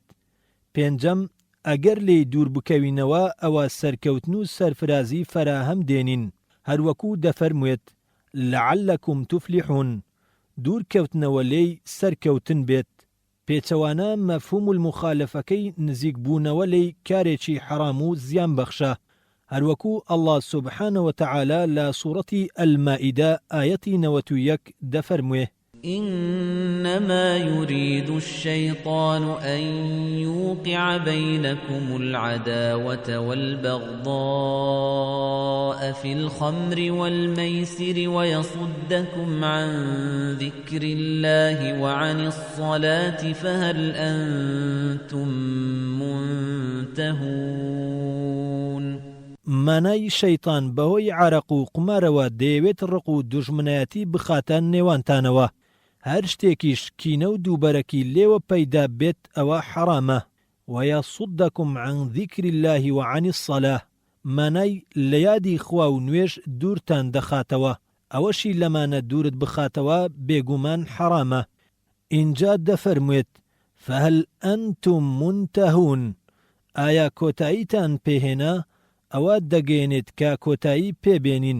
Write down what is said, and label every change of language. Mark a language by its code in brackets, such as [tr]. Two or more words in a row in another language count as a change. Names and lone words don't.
[ckb] پێنجەم ئەگەر لێی دوور بکەوینەوە ئەوە سەرکەوتن و سەرفرازی فەراهەم دێنین، هەروەکو دەفەرموێت [ar] لەعەلەکم توفلیحون، [ckb] دوورکەوتنەوە لێی سەرکەوتن بێت. پێچەوانە مەفهوم المخالفەکەی نزیک بوونەوە لێی کارێکی حەرام و زیان بەخشە. هەروەکو ئەڵڵا [ar] سوبحانە وتەعالا [ckb] لە سوورەتی ئەلمائیدە ئایەتی 91 دەفەرموێ [ar] إنما يريد الشيطان أن يوقع بينكم العداوة والبغضاء في الخمر والميسر ويصدكم عن ذكر الله وعن الصلاة فهل أنتم منتهون. [ckb] مانای شەیطان بەهۆی عەرەق و قمارەوە دەیەوێت ڕق و دوژمنایەتی بخاتە نێوانتانەوە. هەر شتێکیش کینە و دووبەرەکی لێوە پەیدا بێت ئەوە حەرامە. [ar] وەیەصودەکم عن ذیکر الله وعن الصلاة، [ckb] مانای لە یادی خوا و نوێژ دوورتان دەخاتەوە. ئەوەشی لەمانە دوورت بخاتەوە بێگومان حەرامە. ئینجا دەفەرموێت [ar] فهل ئەنتم منتهون، [ckb] ئایا کۆتاییتان پێهێنا؟ ئەوە دەگەێنێت کە کۆتایی پێبێنین.